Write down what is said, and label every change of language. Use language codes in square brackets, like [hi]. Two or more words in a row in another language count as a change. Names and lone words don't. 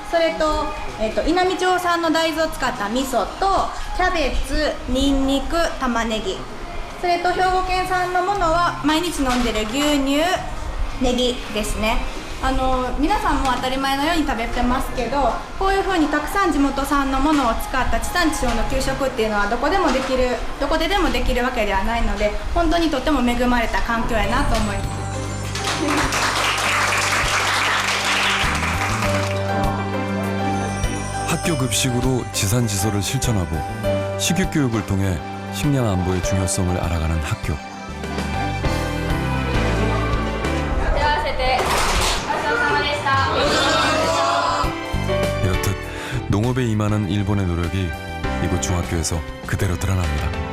[ja] それと、稲美町産の大豆を使った味噌とキャベツ、にんにく、玉ねぎ、それと兵庫県産のものは毎日飲んでる牛乳、ネギですね。皆さんも当たり前のように食べてますけど、こういうふうにたくさん地元産のものを使った地産地消の給食っていうのはどこでもできるわけではないので、本当にとっても恵まれた環境やなと思います。 [ko] 학교 급식으로 지산지소를 실천하고 식육교육을 통해 식량 안보의 중요성을 알아가는 학교. 이렇듯 농업에 임하는 일본의 노력이 이곳 중학교에서 그대로 드러납니다.